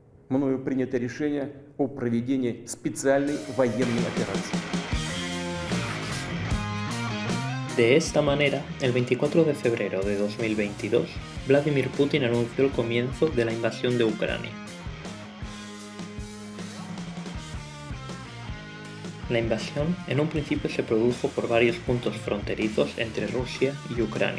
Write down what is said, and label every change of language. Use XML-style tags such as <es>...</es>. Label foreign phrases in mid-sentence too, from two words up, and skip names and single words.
<ru>мною принято решение о проведении специальной военной операции.</ru> <es>De esta manera, el 24 de febrero de 2022, Vladimir Putin anunció el comienzo de la invasión de Ucrania. La invasión en un principio se produjo por varios puntos fronterizos entre Rusia y Ucrania.</es>